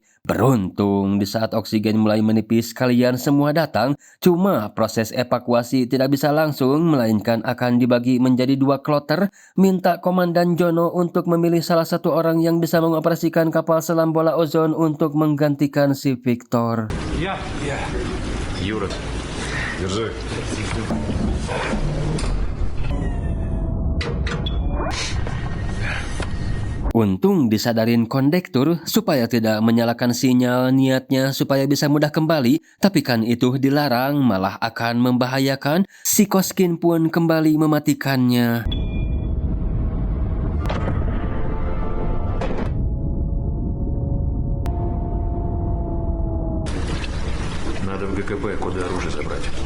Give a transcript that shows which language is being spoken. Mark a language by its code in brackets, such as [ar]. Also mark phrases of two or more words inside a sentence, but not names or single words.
[id] Beruntung di saat oksigen mulai menipis kalian semua datang, cuma proses evakuasi tidak bisa langsung melainkan akan dibagi menjadi 2 kloter. Minta Komandan Jono untuk memilih salah satu orang yang bisa mengoperasikan kapal selam bola ozon untuk menggantikan si Victor. [ru] Юра, держи. [id] Untung disadarin kondektur supaya tidak menyalakan sinyal, niatnya supaya bisa mudah kembali, tapi kan itu dilarang, malah akan membahayakan. Si Koskin pun kembali mematikannya. [ru] Надо в ГКП, куда оружие забрать.